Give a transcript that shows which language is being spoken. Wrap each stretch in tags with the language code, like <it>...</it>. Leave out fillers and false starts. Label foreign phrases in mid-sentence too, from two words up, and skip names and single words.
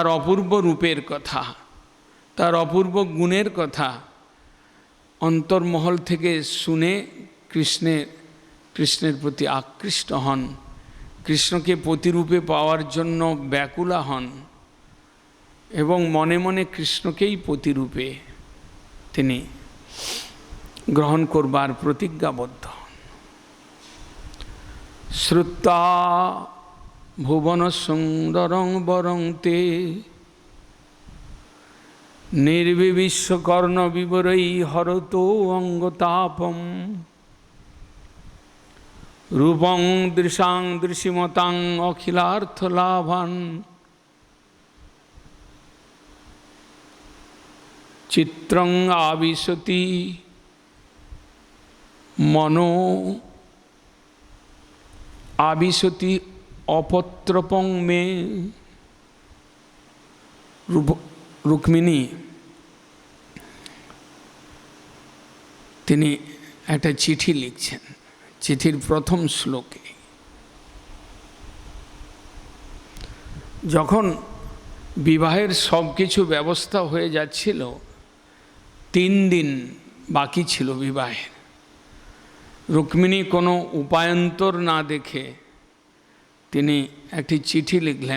<bn>অপূর্ব রূপের কথা, তার অপূর্ব গুণের কথা অন্তর্মহল থেকে শুনে কৃষ্ণের প্রতি আকৃষ্ট হন, কৃষ্ণকে প্রতিরূপে পাওয়ার জন্য ব্যাকুলা হন এবং মনে মনে কৃষ্ণকেই প্রতিরূপে তিনি গ্রহণ করবার প্রতিজ্ঞাবদ্ধ।</bn> <sa>শ্রুত্বা ভুবন সুন্দরং বরং তে নির্বিবিশ্ব কর্ণ বিবরৈ হরত অঙ্গতাপম রূপং দৃশাং দৃশিমতাং অখিলার্থ লাভান চিত্রং আবিশতি মনো আবিশতি অপত্রপং মে।</sa> <bn>রুক্মিণী তিনি একটা চিঠি লিখছেন, চিঠির প্রথম শ্লোকে যখন বিবাহের সব কিছু ব্যবস্থা হয়ে যাচ্ছিল, 3 দিন বাকি ছিল বিবাহের, রুক্মিণী কোনো উপায়ন্তর না দেখে তিনি একটি চিঠি লিখলেন।</bn>